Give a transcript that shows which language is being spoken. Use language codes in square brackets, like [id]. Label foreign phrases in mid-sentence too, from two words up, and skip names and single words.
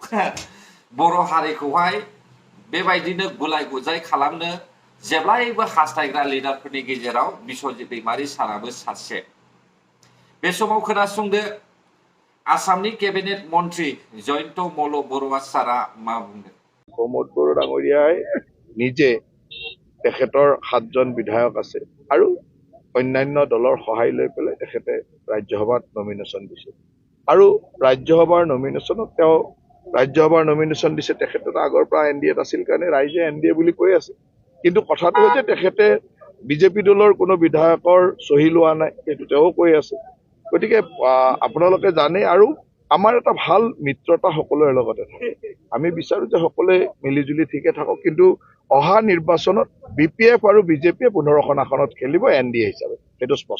[brx] बर' हारिखौहाय बेबायदिनो गुलाय गुजाय खालामनो जेब्लायबो हास्थायग्रा लिडारफोरनि गेजेराव बिश्वजित दैमारि साराबो सासे बे समाव खोनासंदो आसामनि केबिनेट मन्त्रि जयन्त मल्ल बरुवा सारा मा बुंदों [as] प्रमोद बड़ो डाঙरियाय নিজে তেখেতৰ 7জন বিধায়ক আছে আৰু অন্যান্য দলৰ সহায় লৈ পেলাই তেখেতে ৰাজ্যসভাত নমিনেশ্যন দিছে আৰু ৰাজ্যসভাৰ নমিনেশ্যনত তেওঁ ৰাজ্যসভাৰ নমিনেশ্যন দিছে তেখেতৰ আগৰ পৰা এনডিএত আছিল কাৰণে ৰাইজে এনডিএ বুলি কৈ আছে কিন্তু কথাটো হৈছে তেখেতে বিজেপি দলৰ কোনো বিধায়কৰ সহি লোৱা নাই এইটো তেওঁ কৈ আছে গতিকে আপোনালোকে জানে আৰু আমাৰ এটা ভাল মিত্ৰতা সকলোৰে লগতে থাকে আমি বিচাৰো যে সকলোৱে মিলিজুলি ঠিকে থাকক কিন্তু অহা নিৰ্বাচনত বিপিএফ আৰু বিজেপিয়ে 15খন আসনত খেলিব এনডিএ হিচাপে সেইটো স্পষ্ট